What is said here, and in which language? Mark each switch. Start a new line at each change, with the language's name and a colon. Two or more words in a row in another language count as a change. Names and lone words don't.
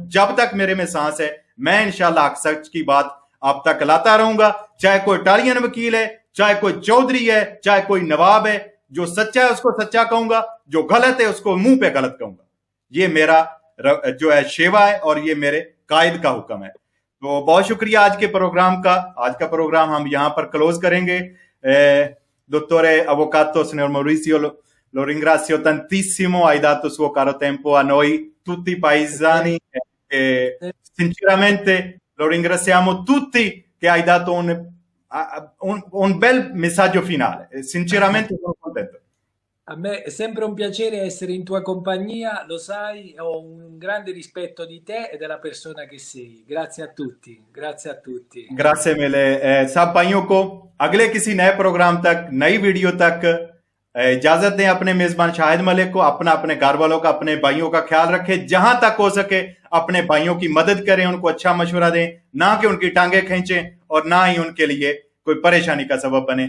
Urdu: جب تک میرے میں سانس ہے میں انشاءاللہ حق سچ کی بات آپ تک لاتا رہوں گا, چاہے کوئی اٹالین وکیل ہے, چاہے کوئی چودھری ہے, چاہے کوئی نواب ہے. جو سچا ہے اس کو سچا کہوں گا, جو غلط ہے اس کو منہ پہ غلط کہوں گا. یہ میرا جو ہے شیوا ہے, اور یہ میرے قائد کا حکم ہے. تو بہت شکریہ آج کے پروگرام کا. آج کا پروگرام ہم یہاں پر کلوز کریں گے.
Italian: Dottore Avvocato, signor Maurizio, lo ringrazio tantissimo, hai dato suo caro tempo a noi tutti paesani, e sinceramente lo ringraziamo tutti che hai dato un bel messaggio finale. Sinceramente sono contento. A me è sempre un piacere essere in tua compagnia, lo sai, ho un grande rispetto di te e della persona che sei. Grazie a tutti, grazie a tutti. Grazie mille.
Urdu: سب بھائیوں کو اگلے کسی نئے پروگرام تک, نئی ویڈیو تک اجازت دیں. اپنے میزبان شاہد ملک کو, اپنے گھر والوں کا, اپنے بھائیوں کا خیال رکھیں. جہاں تک ہو سکے اپنے بھائیوں کی مدد کریں, ان کو اچھا مشورہ دیں, نہ کہ ان کی ٹانگیں کھینچیں اور نہ ہی ان کے لیے کوئی پریشانی کا سبب بنے.